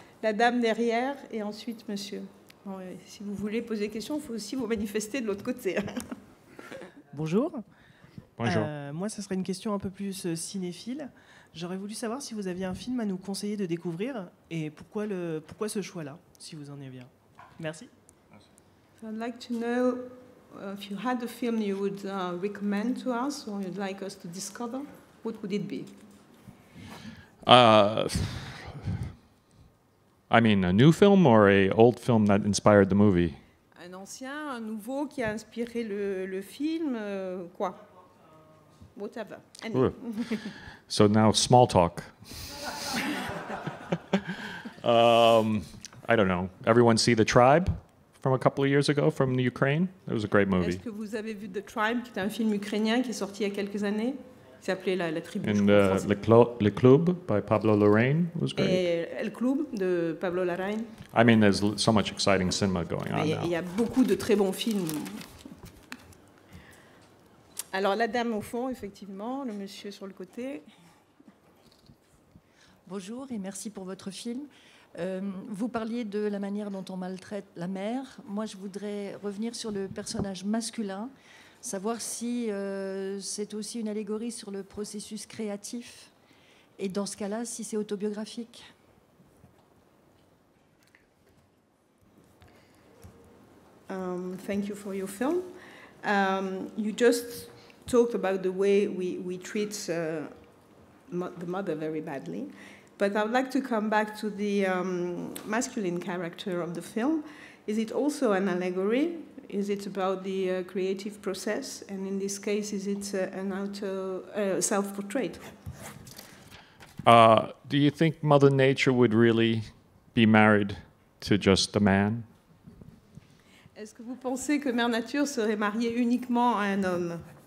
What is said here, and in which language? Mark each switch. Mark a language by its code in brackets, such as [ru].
[fr] la dame derrière et ensuite monsieur. Bon, si vous voulez poser des questions, il faut aussi vous manifester de l'autre côté. Bonjour. Bonjour. Moi, ça serait une question un peu plus cinéphile. J'aurais voulu savoir si vous aviez un film à nous conseiller de découvrir et pourquoi ce choix-là, si vous en aviez un. Merci. [en] I'd like to know if you had a film you would recommend to us or you'd like us to discover, what would it be? I mean, a new film or a old film that inspired the movie? [fr] Un ancien, un nouveau qui a inspiré le film, quoi? [en] Whatever. Any. Ooh. So now, small talk. I don't know. Everyone see The Tribe from a couple of years ago from the Ukraine? It was a great movie. [fr] Est-ce que vous avez vu The Tribe, qui est un film ukrainien qui est sorti il y a quelques années, qui s'appelait La Tribu? [en] And Le Club by Pablo Larraín was great. [fr] Et El Club de Pablo Larraín. [en] I mean, there's so much exciting cinema going on [fr] Il y [en] now. [fr] a beaucoup de très bons films. Alors la dame au fond, effectivement, le monsieur sur le côté. Bonjour et merci pour votre film. Vous parliez de la manière dont on maltraite la mère. Moi, je voudrais revenir sur le personnage masculin, savoir si c'est aussi une allégorie sur le processus créatif et dans ce cas-là, si c'est autobiographique. [en] Thank you for your film. You just talked about the way we treat the mother very badly. But I would like to come back to the masculine character of the film. Is it also an allegory? Is it about the creative process? And in this case, is it an self-portrait? Do you think Mother Nature would really be married to just a man? [fr] Est-ce que vous pensez que Mère Nature serait mariée uniquement à un homme?